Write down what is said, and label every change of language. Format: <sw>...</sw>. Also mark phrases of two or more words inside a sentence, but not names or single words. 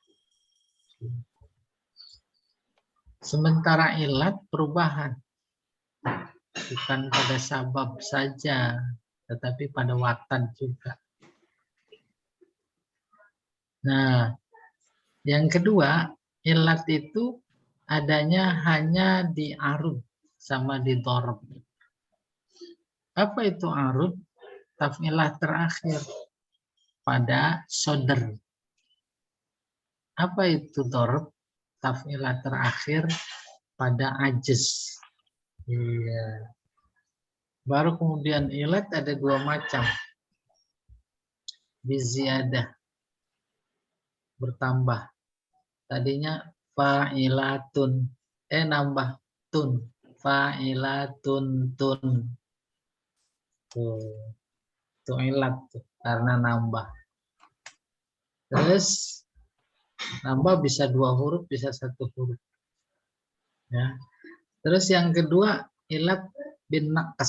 <id>Sementara ilat perubahan. Bukan pada sabab saja, tetapi pada watan juga. Nah, yang kedua, ilat itu adanya hanya di arud sama di dorb. Apa itu arud? Taf'ilah terakhir pada sodr. Apa itu dorb? Taf'ilah terakhir pada ajiz. Iya. Baru kemudian ilat ada dua macam. Biziyadah. Bertambah. Tadinya fa'ilatun. Nambah tun. Fa'ilatun tun. Tuh ilat tuh, karena nambah. Terus nambah bisa 2 huruf, bisa 1 huruf. Ya. Terus yang kedua ilat</id> <ar>بالنقص.</ar>